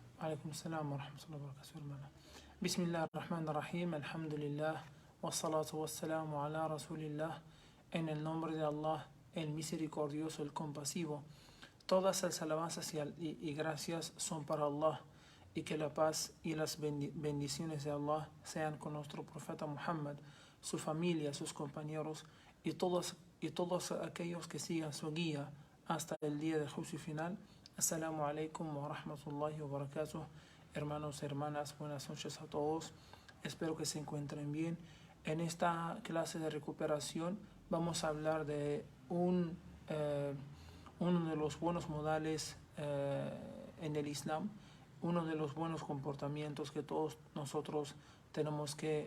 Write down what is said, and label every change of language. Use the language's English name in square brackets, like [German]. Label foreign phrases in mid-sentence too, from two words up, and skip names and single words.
[Arabic] عليكم سلام ورحمة الله وبركاته, hermano. بسم الله الرحمن الرحيم، الحمد لله، والصلاة والسلام على رسول الله, [Spanish] en el nombre de Allah, el misericordioso, el compasivo. Todas las alabanzas y gracias son para Allah, y que la paz y las bendiciones de Allah sean con nuestro profeta Muhammad, su familia, sus compañeros y todos aquellos que sigan su guía hasta el día del juicio final. [Arabic] السلام عليكم ورحمة الله وبركاته. [Spanish] Hermanos, hermanas, buenas noches a todos. Espero que se encuentren bien. En esta clase de recuperación vamos a hablar de uno de los buenos modales en el Islam, uno de los buenos comportamientos que todos nosotros tenemos que